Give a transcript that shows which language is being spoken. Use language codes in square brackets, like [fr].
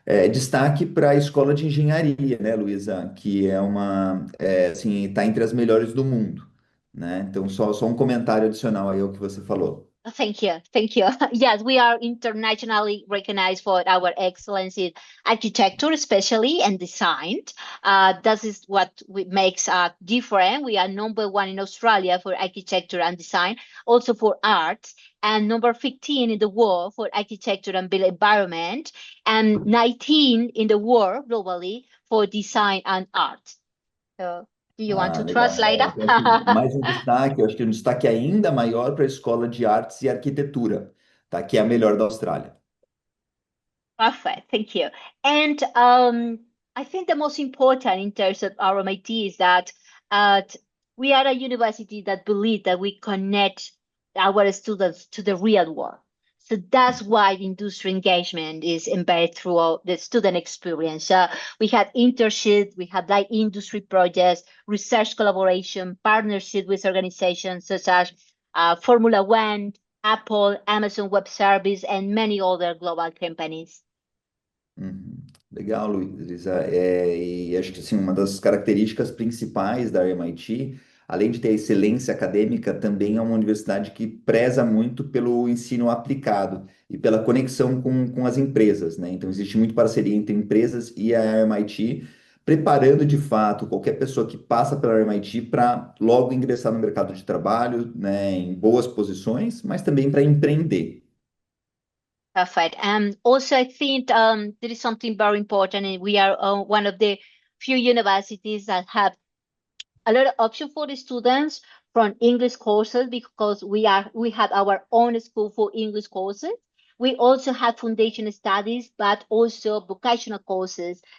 [pt] Destaque para a Escola de Engenharia, né, Luísa, que é assim, está entre as melhores do mundo, né? Então, só um comentário adicional aí ao que você falou. [en] Thank you. Thank you. Yes, we are internationally recognized for our excellence in architecture, especially and design. That is what makes us different. We are number one in Australia for architecture and design, also for arts, and number 15 in the world for architecture and built environment, and 19 in the world globally for design and art. So, do you want Ah, to [pt] legal. [en] translate [pt] Então, assim, [en] that? [pt] mais um destaque, eu acho que um destaque ainda maior para a Escola de Artes e Arquitetura, tá? Que é a melhor da Austrália. [en] Perfect, thank you. And I think the most important in terms of RMIT is that uh, we are a university that believe that we connect our students to the real world. So that's why industry engagement is embedded throughout the student experience. We have internships, we have like industry projects, research collaboration, partnership with organizations such as Formula One, Apple, Amazon Web Service, and many other global companies. [pt] Uhum. Legal, Luísa. E acho que assim, uma das características principais da MIT, além de ter excelência acadêmica, também é uma universidade que preza muito pelo ensino aplicado e pela conexão com as empresas, né? Então, existe muito parceria entre empresas e a MIT, preparando de fato qualquer pessoa que passa pela MIT para logo ingressar no mercado de trabalho, né, em boas posições, mas também para empreender. [en] Perfect. Also, I think there is something very important, and we are one of the few universities that have a lot of option for the students from English courses because we have our own school for English courses. We also have foundation studies, but also vocational courses.